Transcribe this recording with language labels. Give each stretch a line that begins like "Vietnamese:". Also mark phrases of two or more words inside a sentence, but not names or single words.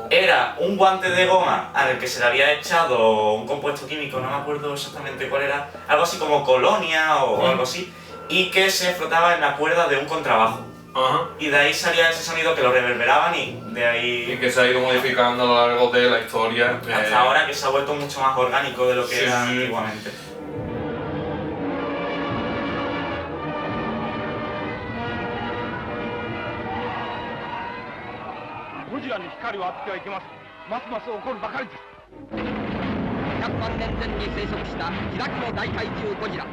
Spanish: Era un guante de goma al que se le había echado un compuesto químico, no me acuerdo exactamente cuál era, algo así como colonia o algo así, y que se frotaba en la cuerda de un contrabajo. Ajá. Y de ahí salía ese sonido que lo reverberaban y de ahí... Y que se ha ido modificando a lo largo de la historia. Hasta ahora que se ha vuelto mucho más orgánico de lo que era antiguamente.
Japanese: ゴジラに光を当ててはいけません。ますます怒るばかりです。 100万年前に生息した開きの大怪獣ゴジラ。